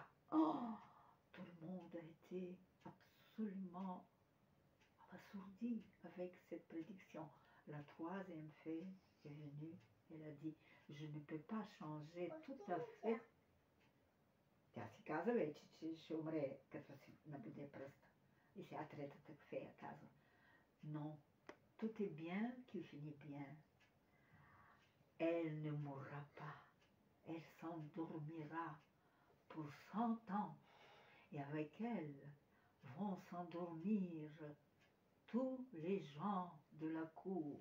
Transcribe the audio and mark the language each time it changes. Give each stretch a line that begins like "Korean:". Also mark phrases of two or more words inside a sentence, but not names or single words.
French: Oh, tout le monde a été absolument assourdi avec cette prédiction. La troisième fée est venue. Elle a dit, je ne peux pas changer tout à fait.
Bulgarian: Тя си каза вече, че ще умре, като си набуде пръста. И сега третата фея казва,
French: non, tout est bien qui finit bien. Elle ne mourra pas. Elle s'endormira pour 100 ans. Et avec elle vont s'endormir tous les gens de la cour.